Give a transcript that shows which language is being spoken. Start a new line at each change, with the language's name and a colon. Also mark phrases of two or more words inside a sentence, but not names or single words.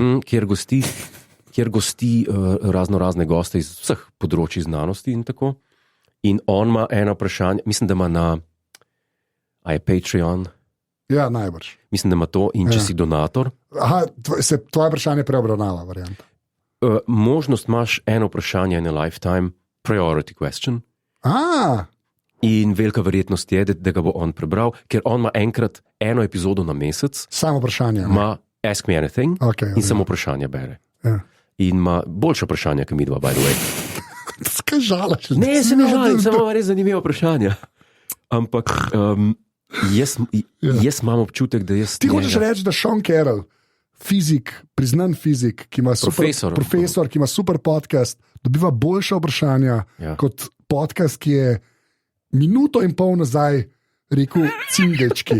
Slovenian: Kjer gosti razne goste iz vseh področji znanosti in tako. In on ima eno vprašanje, mislim, da ima a je Patreon? Ja, najbrž. Mislim, da ima to in če si donator. Aha, se tvoje vprašanje preobravnava, varianta. Možnost imaš eno vprašanje in
English: a lifetime priority question.
Slovenian: In velika verjetnost je, da ga bo on prebral, ker on ima enkrat eno epizodo na mesec. Samo vprašanje. Ima
English: Ask Me Anything
Slovenian: in samo ja. vprašanje bere. Ja. In ima boljše vprašanje, kot mi dva,
English: by the way.
Slovenian: Skaj žalaš? Ne, se ne žalim, samo res zanimivo vprašanje. Ampak jaz imam občutek, da jaz... Ti hočeš reči, da Sean Carroll, fizik, priznan fizik, ki ima profesor, ki ima super podcast, dobiva boljša vprašanja kot podcast, ki je minuto in pol nazaj rekel cingelčki.